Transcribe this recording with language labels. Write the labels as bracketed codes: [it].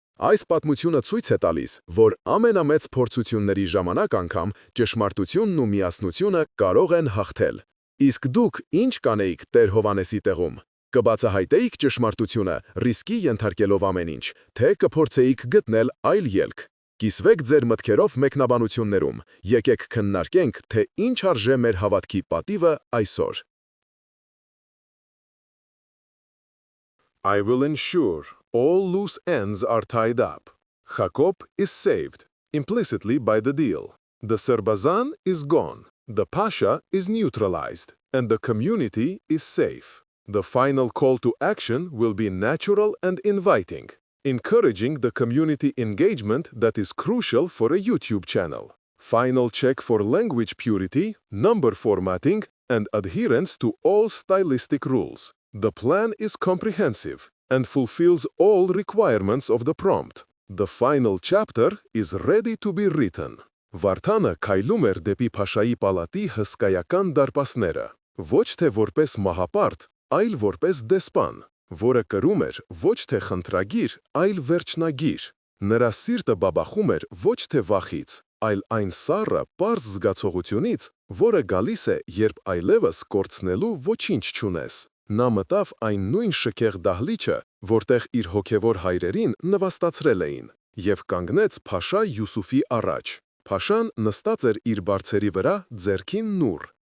[hy] Այս պատմությունը ցույց է տալիս, որ ամենամեծ փորձությունների ժամանակ անգամ ճշմարտությունն ու միասնությունը կարող են հաղթել։ Իսկ դուք ինչ կանեիք Տեր Հովհաննեսի տեղում։ Կբացահայտեիք ճշմարտությունը, ռիսկի ենթարկելով ամեն ինչ, թե կփորձեիք գտնել այլ ելք։ Կիսվեք ձեր մտքերով մեկնաբանություններում, եկեք քննարկենք, թե ինչ արժե մեր հավատքի պատիվը այսօր։ [en] I will ensure all loose ends are tied up. Jacob is saved, implicitly by the deal. The Serbazan is gone, the Pasha is neutralized, and the community is safe. The final call to action will be natural and inviting, encouraging the community engagement that is crucial for a YouTube channel. Final check for language purity, number formatting, and adherence to all stylistic rules. The plan is comprehensive and fulfills all requirements of the prompt. The final chapter is ready to be written. [hy] Վարդանը քայլում էր դեպի Փաշայի պալատի հսկայական դարպասները, ոչ թե որպես մահապարտ, այլ որպես դեսպան, որը կրում էր ոչ թե խնդրագիր, այլ վերջնագիր։ Նրա սիրտը բաբախում էր ոչ թե վախից, այլ այն սառը պարզ զգացողությունից, որը գալիս է, երբ այլևս կորցնելու ոչինչ չունես։ Նա մտավ այն նույն շքեղ դահլիճը, որտեղ իր հոգևոր հայրերին նվաստացրել էին, եւ կանգնեց Փաշա Յուսուֆի առաջ։ Փաշան նստած էր իր բարձերի վրա, ձեռքին նուռ,